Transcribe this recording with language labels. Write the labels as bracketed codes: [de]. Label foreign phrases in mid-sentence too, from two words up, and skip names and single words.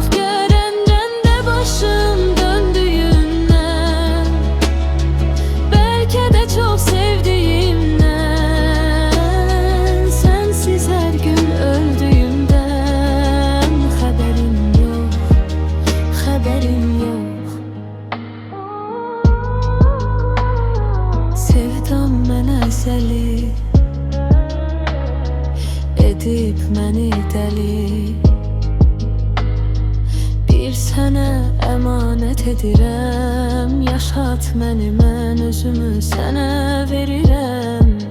[tr] Görenden de başım döndüğünden, belki de çok sevdiğimden. Sensiz her gün öldüğümden, haberin yok, haberin yok. [az] Sevdam mənə əzəli, edib məni dəli. Bir sənə əmanət edirəm, yaşat məni, mən özümü sənə verirəm.